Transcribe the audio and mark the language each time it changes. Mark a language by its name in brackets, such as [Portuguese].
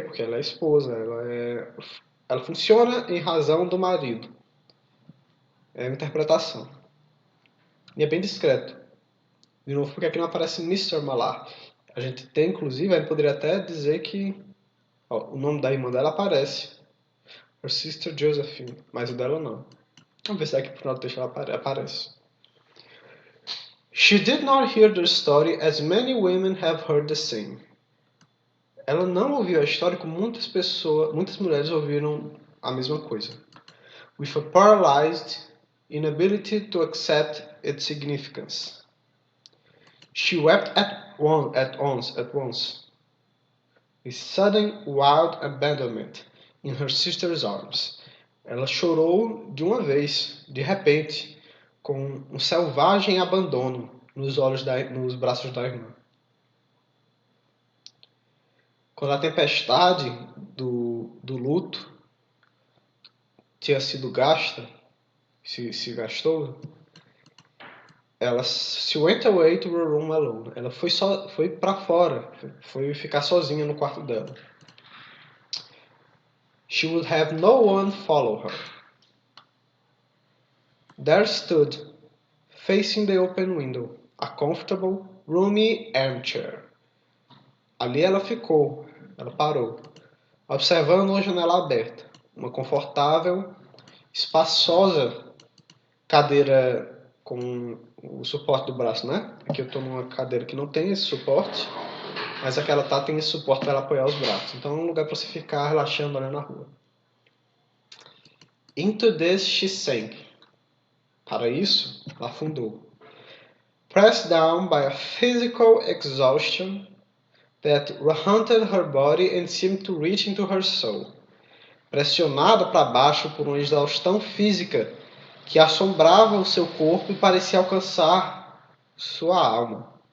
[Portuguese] Porque ela é esposa, ela funciona em razão do marido. É uma interpretação. E é bem discreto. De novo, porque aqui não aparece Mr. Malar. A gente tem, inclusive, a gente poderia até dizer que o nome da irmã dela aparece. [English] Her sister Josephine. [Portuguese] Mas o dela não. Vamos ver se aqui pro final do texto ela aparece. [English] She did not hear the story as many women have heard the same. [Portuguese] Ela não ouviu a história como muitas mulheres ouviram a mesma coisa. [English] With a paralyzed inability to accept its significance. She wept at once, with sudden wild abandonment in her sister's arms. [Portuguese] Ela chorou de uma vez, de repente, com um selvagem abandono nos braços da irmã. Quando a tempestade do luto tinha sido gasta, se gastou, ela se [English] went away to her room alone. [Portuguese] Ela foi para fora, foi ficar sozinha no quarto dela. [English] She would have no one follow her. There stood, facing the open window, a comfortable, roomy armchair. [Portuguese] Ali ela ficou, ela parou, observando uma janela aberta, uma confortável, espaçosa cadeira com o suporte do braço, né? Aqui eu estou numa cadeira que não tem esse suporte, mas aquela tem esse suporte para ela apoiar os braços. Então é um lugar para você ficar relaxando olhando na rua. [English] Into this she sank. [Portuguese] Para isso, ela afundou. [English] Pressed down by a physical exhaustion that haunted her body and seemed to reach into her soul. [Portuguese] Pressionada para baixo por uma exaustão física que assombrava o seu corpo e parecia alcançar sua alma.